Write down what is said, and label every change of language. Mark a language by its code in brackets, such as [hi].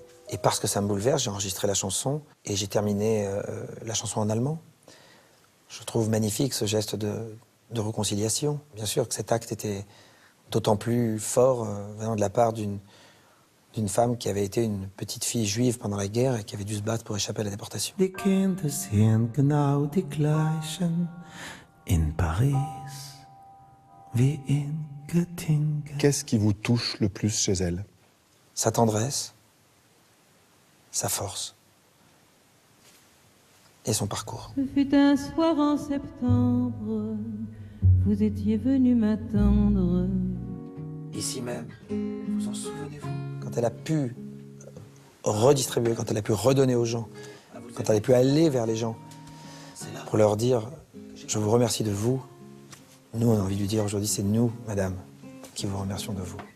[fr] Et parce que ça me bouleverse, j'ai enregistré la chanson et j'ai terminé la chanson en allemand. Je trouve magnifique ce geste de réconciliation. Bien sûr que cet acte était d'autant plus fort venant de la part d'une femme qui avait été une petite fille juive pendant la guerre et qui avait dû se battre pour échapper à la déportation. [de] Die Kinder sind genau die gleichen in Paris wie in Göttingen. [fr] Qu'est-ce qui vous touche le plus chez elle? Sa tendresse, sa force et son parcours. Ce fut un soir en septembre, vous étiez venu m'attendre. Ici même, vous en souvenez-vous? Quand elle a pu redistribuer, quand elle a pu redonner aux gens, quand elle a pu aller vers les gens, pour leur dire « Je vous remercie de vous », nous, on a envie de lui dire aujourd'hui, c'est nous, madame, qui vous remercions de vous.